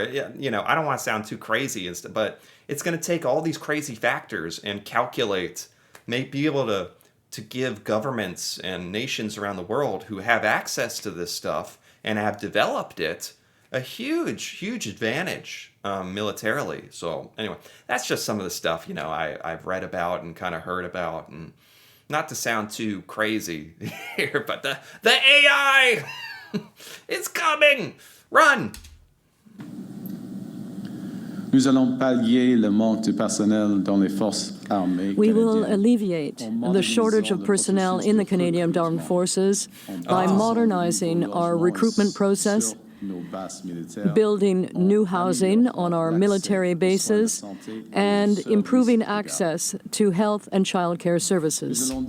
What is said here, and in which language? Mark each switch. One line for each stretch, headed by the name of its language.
English: I don't want to sound too crazy, but it's going to take all these crazy factors and calculate, be able to give governments and nations around the world who have access to this stuff and have developed it a huge, huge advantage militarily. So anyway, that's just some of the stuff, I've read about and kind of heard about. And not to sound too crazy here, but the AI, it's coming. Run.
French: Nous allons pallier le manque de personnel dans les forces armées
English: We will
French: canadiennes.
English: alleviate the shortage of personnel in the Canadian Armed Forces by modernizing our recruitment process, building new housing on our military bases, and improving access to health and child care services.